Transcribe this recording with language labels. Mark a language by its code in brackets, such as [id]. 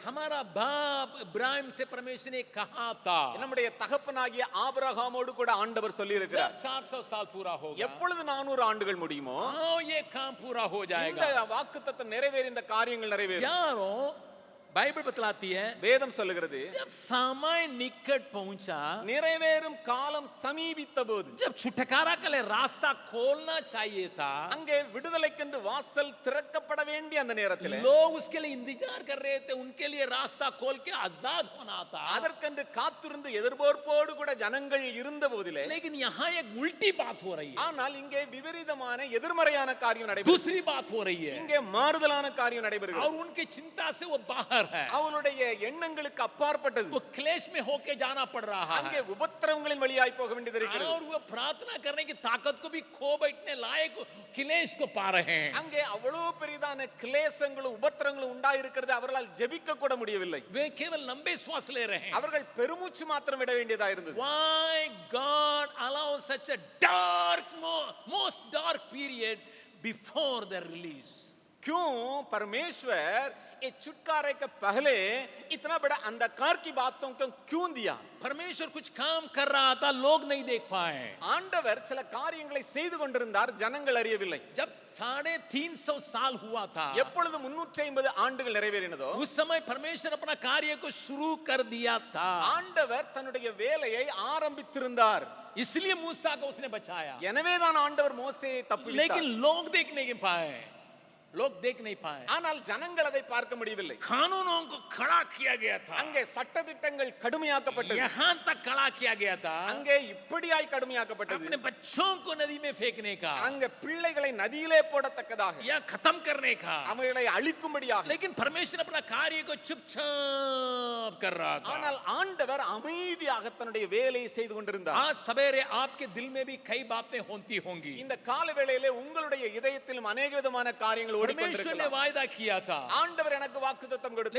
[hi] हमारा बाप इब्राहिम से परमेश्वर ने कहा था. [ta] நம்முடைய தகப்பனாகிய ஆபிரகாமோடு கூட ஆண்டவர் சொல்லி இருக்கிறார். [hi] 400 साल पूरा होगा. [ta] எப்பொழுது 400 ஆண்டுகள் முடியுமோ [hi] ये काम पूरा हो जाएगा. [ta] இந்த வாக்குத்தத்தம் நிறைவேறி இந்த காரியங்கள் நிறைவேறும். [hi] यारों बाइबल बतलाती है [ta] வேதம் சொல்லுகிறது [hi] जब समय निकट पहुंचा, [ta] நிறைவேறும் காலம் சமீபித்த போது, [hi] जब छुटकारा के लिए रास्ता खोलना चाहिए था, [ta] அங்கே விடுதலைக்கென்று வாசல் திறக்கப்பட வேண்டிய அந்த நேரத்தில் [hi] लोग उसके लिए इंतजार कर रहे थे. उनके लिए रास्ता खोल के आजाद होना था. [ta] அதற்கென்று காத்திருந்து எதிர்பார்ப்போடு கூட ஜனங்கள் இருந்த போதிலே, [hi] लेकिन यहाँ एक उल्टी बात हो रही है. [ta] ஆனால் இங்கே விபரீதமான எதிர்மறையான காரியம் நடைபெறுகிறது. [hi] दूसरी बात हो रही है. [ta] இங்கே மாறுதலான காரியம் நடைபெறுகிறது. [hi] और उनकी चिंता से वो बाहर है. [ta] அவளுடைய எண்ணங்களுக்கு அப்பாற்பட்டது. [hi] वो क्लेश में होके जाना पड़ रहा है. [ta] அங்கே உபத்திரவங்களின் வழியாய் போக வேண்டியது இருக்கிறது. [hi] और वो प्रार्थना करने की ताकत को भी खो बैठने लायक क्लेश को पा रहे हैं. [ta] அங்கே அவ்வளவு பெரிதான கிளேசங்களும் உபத்திரங்களும் உண்டாயிருக்கிறது. அவர்களால் ஜெபிக்க கூட முடியவில்லை. [hi] वे केवल लंबे श्वास ले रहे हैं. [ta] அவர்கள் பெருமூச்சு மாத்திரம் விட வேண்டியதா இருந்தது. [en] Why God allows such a dark, most dark period before their release? [hi] क्यों परमेश्वर ये छुटकारे के पहले इतना बड़ा अंधकार की बातों को क्यों दिया? परमेश्वर कुछ काम कर रहा था, लोग नहीं देख पाए. [ta] ஆண்டவர் சில காரியங்களை செய்து கொண்டிருந்தார், ஜனங்கள் அறியவில்லை. [hi] जब 350 साल हुआ था, [ta] எப்பொழுது 350 ஆண்டுகள் நிறைவேறினதோ [hi] उस समय परमेश्वर अपना कार्य को शुरू कर दिया था. [ta] ஆண்டவர் தன்னுடைய வேலையை ஆரம்பித்திருந்தார். [hi] इसलिए मूसा को उसने बचाया. [ta] எனவேதான் ஆண்டவர் மோசேயை தப்புவித்தார். [hi] लेकिन लोग देख नहीं पाए. लोग देख नहीं पाए. [ta] ஆனால் ஜனங்கள் அதை பார்க்க முடியவில்லை. [hi] कानूनों को खड़ा किया गया था. [ta] அங்கே சட்டதிட்டங்கள் கடுமையாக்கப்பட்டது. [hi] यहाँ तक खड़ा किया गया था. [ta] அங்கே இப்படியாய் கடுமையாக்கப்பட்டது. [hi] अपने बच्चों को नदी में फेंकने का, [ta] அங்கே பிள்ளைகளை நதியிலே போடத்தக்கதாக, [hi] या खत्म करने का. [ta] அவர்களை அழிக்கும்படியாக. [hi] लेकिन परमेश्वर अपना कार्य को चुपचाप कर रहा था. [ta] ஆனால் ஆண்டவர் அமைதியாக தன்னுடைய வேலையை செய்து கொண்டிருந்தார். [hi] आज सवेरे आपके दिल में भी कई बातें होती होंगी. [ta] இந்த கால வேளையிலே உங்களுடைய இதயத்திலும் अनेक விதமான காரியங்கள் [hi] परमेश्वर ने [ta] ஓடிக்கொண்டிருக்கலாம். [hi] वायदा किया था. [ta] ஆண்டவர் எனக்கு வாக்குத்தத்தம் கொடுத்தார்.